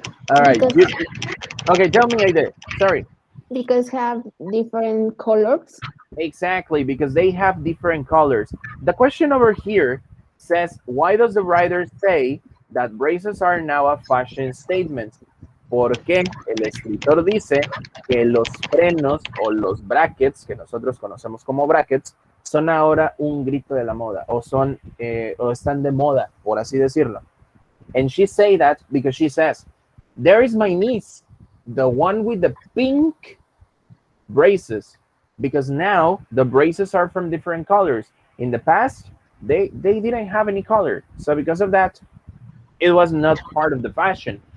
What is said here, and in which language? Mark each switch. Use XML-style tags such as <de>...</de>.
<en>All right. Because- Okay, tell me, Aide. Sorry. Because have different colors. Exactly, because they have different colors. The question over here says, why does the writer say that braces are now a fashion statement?</en> <es>Porque el escritor dice que los frenos o los brackets, que nosotros conocemos como brackets, son ahora un grito de la moda, o son, o están de moda, por así decirlo.</es> <en>And she say that because she says, there is my niece, the one with the pink braces, because now the braces are from different colors. In the past, they didn't have any color. So because of that, it was not part of the fashion.</en>